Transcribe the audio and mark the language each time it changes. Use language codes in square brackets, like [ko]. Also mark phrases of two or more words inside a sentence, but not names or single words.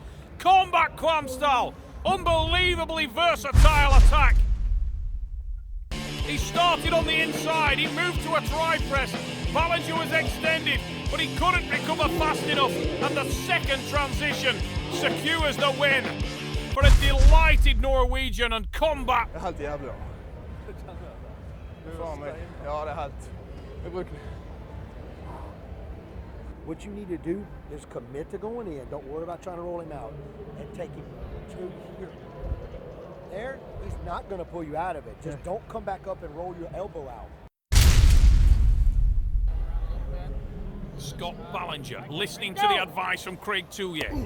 [en] Combat Kvamsdal, unbelievably versatile attack. He started on the inside, he moved to a tri-press. Ballinger was extended, but he couldn't recover fast enough, and the second transition secures the win for a delighted Norwegian. And Combat. [no] Det er helt jævlig. Faen meg. Ja, det er helt. Jeg bruker det. [en] What you need to do is commit to going in. Don't worry about trying to roll him out. And take him to here. There, he's not going to pull you out of it. Just don't come back up and roll your elbow out. Scott Ballinger listening to the advice from Craig Touye.